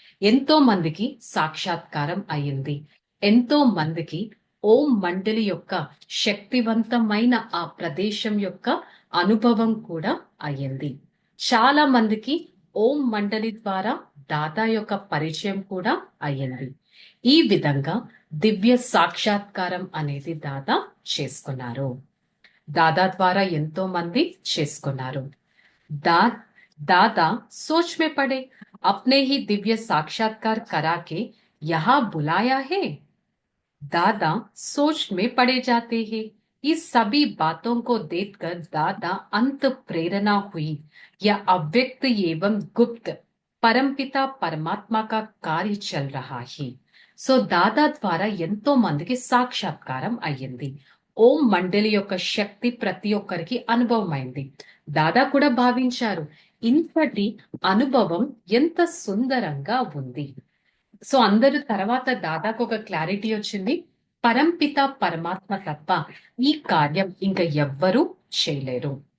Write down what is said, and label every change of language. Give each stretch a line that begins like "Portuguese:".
Telugu: ఎంతో మందికి సాక్షాత్కారం అయింది। ఎంతో మందికి ఓం మండలి యొక్క శక్తివంతమైన ఆ ప్రదేశం యొక్క అనుభవం కూడా అయ్యింది। చాలా మందికి ఓం మండలి ద్వారా దాదా యొక్క పరిచయం కూడా అయ్యింది। ఈ విధంగా దివ్య సాక్షాత్కారం అనేది దాదా చేసుకున్నారు। दादा द्वारा ఎంతో మంది చేసుకున్నారు।
Hindi: दादा सोच में पड़े, अपने ही दिव्य साक्षात्कार करा के यहाँ बुलाया है। दादा सोच में पड़े जाते हैं। इस सभी बातों को देखकर दादा अंत प्रेरणा हुई, यह अव्यक्त एवं गुप्त परमपिता परमात्मा का कार्य चल रहा है।
Telugu: సో దాదా ద్వారా ఎంతో మందికి సాక్షాత్కారం అయ్యింది। ఓం మండలి యొక్క శక్తి ప్రతి ఒక్కరికి అనుభవం అయింది। దాదా కూడా భావించారు, ఇంతటి అనుభవం ఎంత సుందరంగా ఉంది। సో అందరూ తర్వాత దాదాకు ఒక క్లారిటీ వచ్చింది, పరంపిత పరమాత్మ తప్ప ఈ కార్యం ఇంకా ఎవ్వరూ చేయలేరు।